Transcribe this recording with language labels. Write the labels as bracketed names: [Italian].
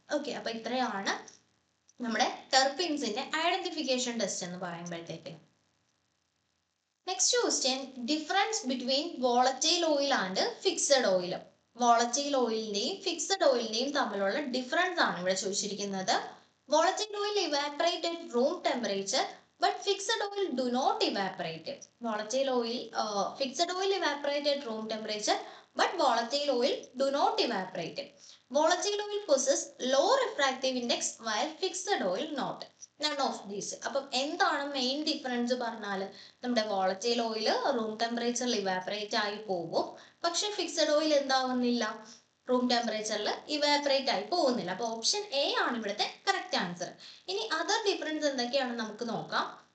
[Malayalam] Okay, അപ്പൊ ഇത്രയാണ് നമ്മുടെ ടെർപീൻസിന്റെ ഐഡന്റിഫിക്കേഷൻ ടെസ്റ്റ് എന്ന് പറയുമ്പോഴത്തേക്ക്. [English] Next question, difference between volatile oil and fixed oil. [Malayalam] Volatile ഓയിലിന്റെയും fixed ഓയിലിന്റെയും തമ്മിലുള്ള ഡിഫറൻസ് ആണ് ഇവിടെ ചോദിച്ചിരിക്കുന്നത്. [English] Volatile oil evaporate at room temperature, but fixed oil do not evaporate. Volatile oil, fixed oil evaporate at room temperature, but volatile oil do not evaporate. Volatile oil possess low refractive index, while fixed oil not. None of these. [Malayalam] അപ്പം എന്താണ് main difference പറഞ്ഞാൽ, നമ്മുടെ volatile oil room ടെമ്പറേച്ചറിൽ evaporate ആയി പോകും. പക്ഷെ fixed oil എന്താവുന്നില്ല, room ടെമ്പറേച്ചറിൽ evaporate ആയി പോകുന്നില്ല. അപ്പൊ ഓപ്ഷൻ എ ആണ് ഇവിടുത്തെ കറക്റ്റ് ആൻസർ. ഇനി അതർ ഡിഫറൻസ് എന്തൊക്കെയാണെന്ന് നമുക്ക് നോക്കാം.